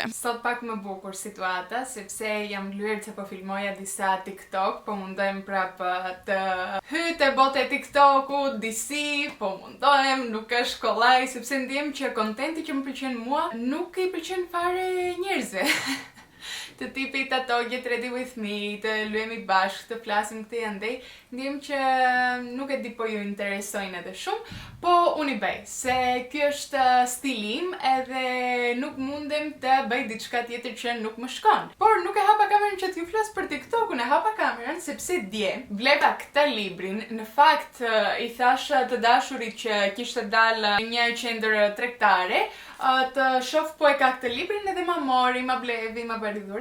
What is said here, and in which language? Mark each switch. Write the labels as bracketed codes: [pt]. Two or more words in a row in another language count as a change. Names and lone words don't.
[sq] Sot pak më bukur situata, sepse jam lyer se po filmoja disa TikTok, po mundohem prapë të hy te bote TikTokut, disi, po mundohem, nuk është kollaj, sepse ndjem që kontenti që më pëlqen mua nuk i pëlqen fare njerëzve. Të tipit ato [en] get ready with me, [sq] të luemi bashkë, të flasim këtë andej, ndjem që nuk e di po ju interesojnë edhe shumë, po unë i bëj, se ky është stilim edhe nuk mundem të bëj diçka tjetër që nuk më shkon. Por nuk e hapa kamerën që t'ju flas për TikTokun, e hapa kamerën sepse dje bleva këtë librin, në fakt i thash të dashurit që kishte dalë një qendër tregtare, të shoh po e ka këtë librin edhe ma mori, ma blevi, ma bëri dhurat.